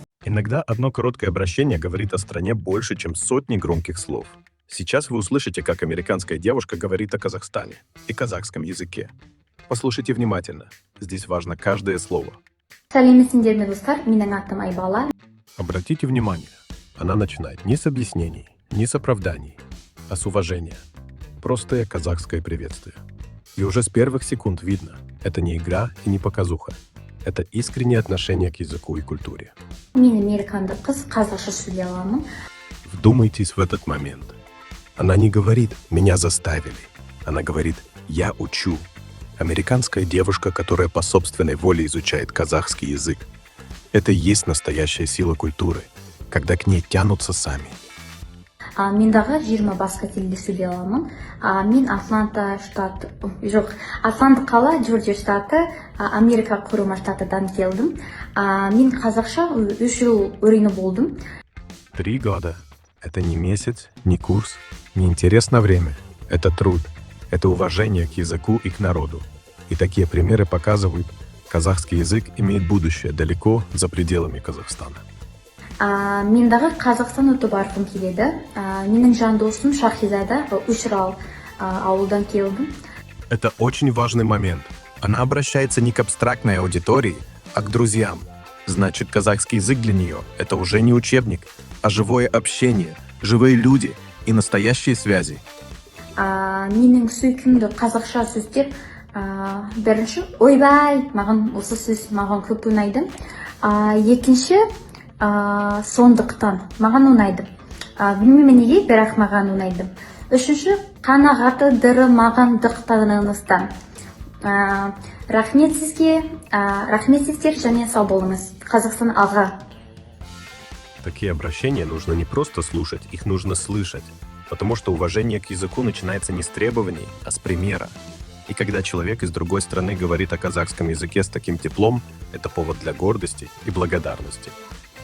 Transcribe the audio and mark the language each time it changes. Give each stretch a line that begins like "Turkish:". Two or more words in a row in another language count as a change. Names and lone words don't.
Russian: Иногда одно короткое обращение говорит о стране больше, чем сотни громких слов. Сейчас вы услышите, как американская девушка говорит о Казахстане и казахском языке. Послушайте внимательно. Здесь важно каждое слово.
Kazakh: Сәлеметсіңдер ме достар, менің атым Айбала.
Russian: Обратите внимание, она начинает не с объяснений, не с оправданий, а с уважения. Простое казахское приветствие. И уже с первых секунд видно, это не игра и не показуха. Это искреннее отношение к языку и культуре.
Kazakh: Мен американдық қыз, қазақша сөйлей аламын.
Russian: Вдумайтесь в этот момент. Она не говорит «меня заставили». Она говорит «я учу». Американская девушка, которая по собственной воле изучает казахский язык. Это и есть настоящая сила культуры, когда к ней тянутся сами.
Kazakh: Мен дағы 20 басқа тілде сөйлей аламын. Мен Атланта қала, Джорджия штаты, Америка құрама штатыдан келдім. Мен қазақша 3 жыл үйреніп болдым.
Russian: 3 года. Это не месяц, не курс, не интерес на время. Это труд. Это уважение к языку и к народу. И такие примеры показывают, казахский язык имеет будущее далеко за пределами Казахстана.
Kazakh: Мен дағы Қазақстан өтіп барғым келеді. Менің жан досым Шахизада Үшрал ауылдан келдім.
Russian: Это очень важный момент. Она обращается не к абстрактной аудитории, а к друзьям. Значит, казахский язык для нее – это уже не учебник, а живое общение, живые люди и настоящие связи.
Kazakh: Менің сүйкімді қазақша сөздер бірінші ойбай, маған осы сөз маған көп ұнайды. Екінші сондықтан маған ұнайды. Білмеймін неге, бірақ маған ұнайды. Үшінші қанағаты дыры маған дықтағаныңыздан. Рахмет сіздер және сау болыңыз. Қазақстан алға.
Russian: Такие обращения нужно не просто слушать, их нужно слышать. Потому что уважение к языку начинается не с требований, а с примера. И когда человек из другой страны говорит о казахском языке с таким теплом, это повод для гордости и благодарности.